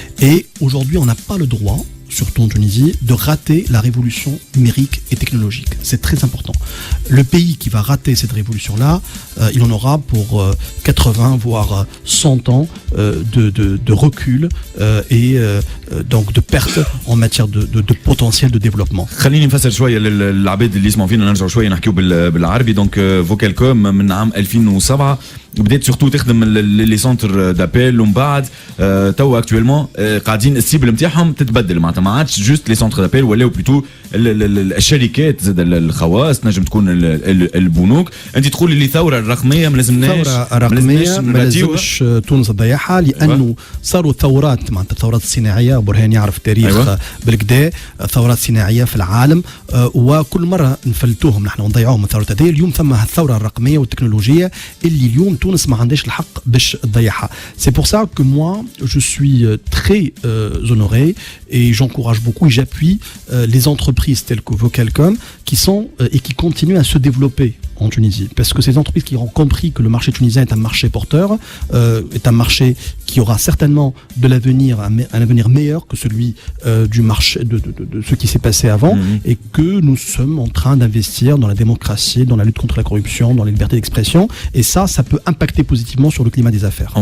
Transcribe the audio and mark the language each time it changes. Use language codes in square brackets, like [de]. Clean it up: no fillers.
[fr] Et aujourd'hui, on n'a pas le droit, surtout en Tunisie, de rater la révolution numérique et technologique. C'est très important. Le pays qui va rater cette révolution-là, il en aura pour 80 voire 100 ans de recul et donc de perte en matière de potentiel de développement. [ar] خليني نفسر شويه للعباد اللي يسمعوا فينا نرجعوا شويه نحكيو بالعربي. دونك فوكالكوم من عام 2007 بدات سورتو تخدم [fr] لي سونتر دابيل [ar] ومن بعد تو اكطويلمون قاعدين السيبل نتاعهم تتبدل معناتها ما عادش [fr] جوست لي سونتر دابيل [ar] ولاو بلوتو الشركات زاد الخواص نجم تكون البنوك. انت تقول لي الثوره الرقميه ما لازمناش الثوره الرقميه ما لازمش تونس تضيعها لانه صاروا ثورات معناتها الثورات الصناعيه برهان يعرف التاريخ بالكدا ثورات صناعيه في العالم وكل مره نفلتوهم نحن ونضيعوهم الثورات هذه. اليوم ثم الثوره الرقميه والتكنولوجيه اللي اليوم تونس ما عندهاش الحق باش تضيعها. [fr] C'est pour ça que moi je suis très honoré et j'encourage beaucoup et j'appuie les entreprises telles que Vocalcom qui sont et qui continuent à se développer en Tunisie, parce que ces entreprises qui ont compris que le marché tunisien est un marché porteur, est un marché qui aura certainement de l'avenir, un avenir meilleur que celui du marché de ce qui s'est passé avant, et que nous sommes en train d'investir dans la démocratie, dans la lutte contre la corruption, dans les libertés d'expression, et ça peut impacter positivement sur le climat des affaires.